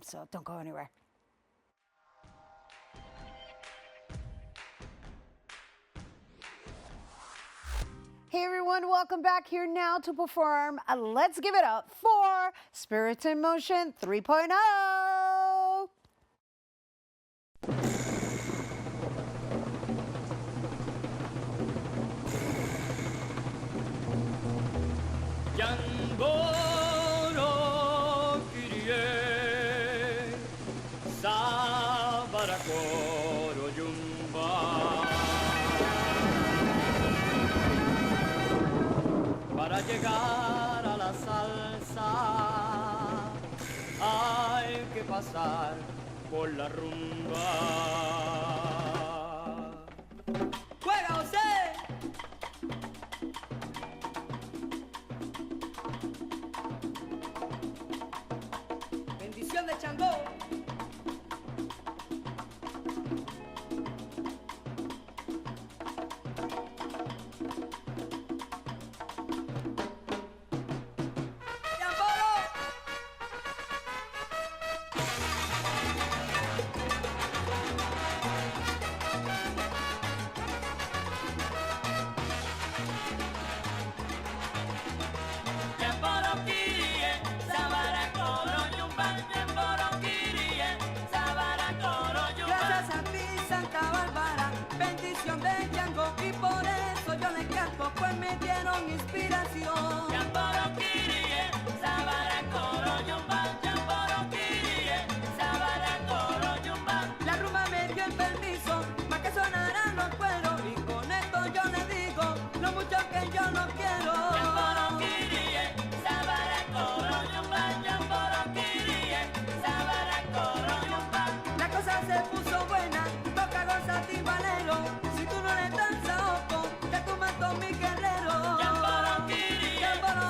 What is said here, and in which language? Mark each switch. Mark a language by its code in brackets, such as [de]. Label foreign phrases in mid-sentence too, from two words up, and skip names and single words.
[en] So don't go anywhere. Hey everyone, welcome back here now to perform. Let's give it up for Spirits in Motion 3.0. Yangoro kirie sabarakoro yumba [es] para llegar a la salsa hay que pasar por la rumba. ¡Juega, José! Bendición de Changó. ¡Yamboro! Yamboroquirie, sabaracoro, yumba, yamboroquirie, sabaracoro, yumba. Gracias a ti, Santa Bárbara, bendición de Yango, y por eso yo le canto, pues me dieron inspiración. Yamboroquirie, sabaracoro, yumba, yamboroquirie, sabaracoro, yumba. La rumba me dio el permiso, más que sonarán los cueros, y con esto yo le digo lo mucho que yo no quiero. Yamboroquirie, sabaracoro, yumba, yamboroquirie, sabaracoro, yumba. La cosa se puso buena, toca gozar timbalero, si tú no le danzas ojo, te tu mato mi guerrero. Yamboroquirie,